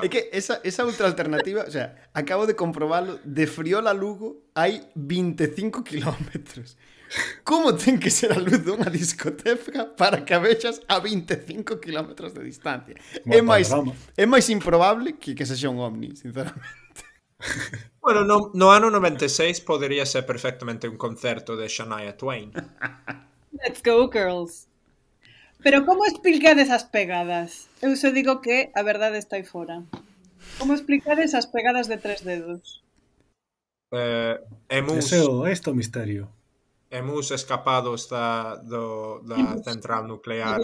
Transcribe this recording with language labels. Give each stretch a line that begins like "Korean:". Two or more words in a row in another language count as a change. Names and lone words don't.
Galician: É que esa outra alternativa,
Spanish: o sea,
Galician: acabo de comprobalo, de Friol a Lugo hai 25 kilómetros. Como ten que ser a luz dunha discoteca para que a vexas a 25 kilómetros de distancia? É máis improbable que sexa un ovni, sinceramente. Bueno, no ano 96 podería ser perfectamente un concerto de Shania Twain.
English: Let's go, girls.
Galician: Pero como explicades as pegadas? Eu só digo que a verdade está aí fora. Como explicades as pegadas de 3 dedos? Este é o misterio.
Spanish: Hemos escapado
Galician: da central nuclear